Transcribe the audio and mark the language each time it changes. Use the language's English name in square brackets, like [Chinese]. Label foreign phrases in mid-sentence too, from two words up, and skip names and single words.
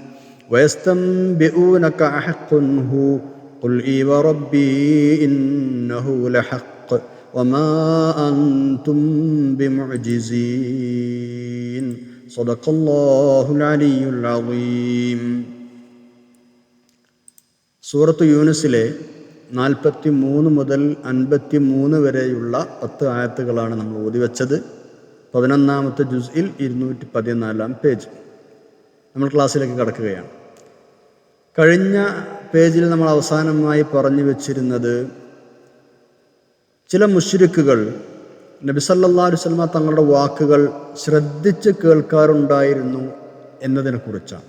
[Arabic] ويستنبئونك أحق هو قل إي وربي إنه لحق وما أنتم بمعجزين. صدق الله العلي العظيم. [Malayalam] സൂറത്ത് യൂനുസിലെ 43 മുതൽ 53 വരെയുള്ള 10 ആയത്തുകളാണ് നമ്മൾ ഓതിവെച്ചത്. 11ാമത്തെ ജുസ്ഇൽ 214 പേജ്. നമ്മൾ ക്ലാസ്സിലേക്ക് കടക്കുകയാണ്. കഴിഞ്ഞ പേജിൽ നമ്മൾ അവസാനമായി പറഞ്ഞു വെച്ചിരുന്നത് ചില മുശ്രിക്കുകൾ നബി [Arabic] صلى الله عليه وسلم [Malayalam] തങ്ങളുടെ വാക്കുകൾ ശ്രദ്ധിച്ച് കേൾക്കാറുണ്ടായിരുന്നു എന്നതിനെക്കുറിച്ചാണ്.